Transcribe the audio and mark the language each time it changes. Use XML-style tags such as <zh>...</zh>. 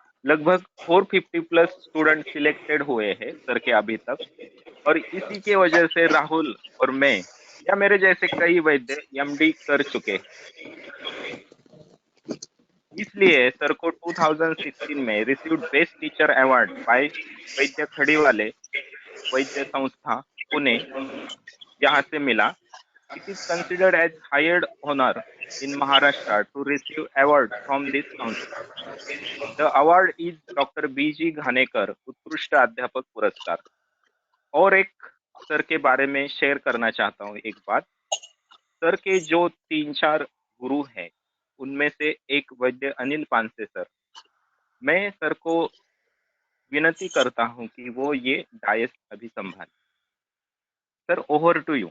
<hi>लगभग 450+ student selected हुए हैं सर के अभी तक, और इसी के वजह से राहुल और मैं या मेरे जैसे कई वैद्य एमडी कर चुके। इसलिए सर को 2016 में</hi> <en>received best teacher award by</en> <hi>वैद्य खड़ीवाले वैद्य संस्था पुणे, यहाँ से मिला।</hi> <en>It is considered as highest honor in Maharashtra to receive award from this sanstha. The award is doctor B G Ghanekar Utkrishta Adhyapak Puraskar.</en> <hi>और एक सर के बारे में शेयर करना चाहता हूँ एक बात। सर के जो 3-4 गुरु हैं उनमें से एक वैद्य अनिल पानसे सर। मैं सर को विनती करता हूँ कि वो ये डायस अभी संभाले। Sir,</hi> <en>Over to you.</en>